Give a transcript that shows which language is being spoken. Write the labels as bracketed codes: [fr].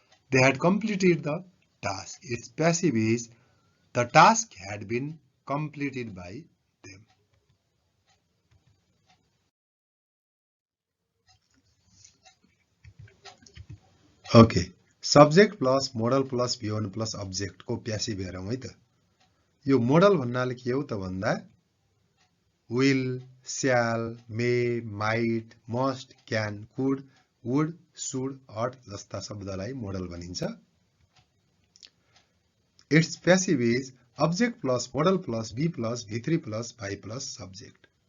[en] They had completed the task. Its passive is the task had been completed by them. Okay. Subject plus modal plus V1 plus object को passive [ne] हेरौँ है त। यो model भन्नाले के हो त भन्दा will, shall, may, might, must, can, could, would, should, ought जस्ता शब्दलाई मोडल भनिन्छ। [en] Its passive is object plus modal plus be plus V3 plus by plus subject.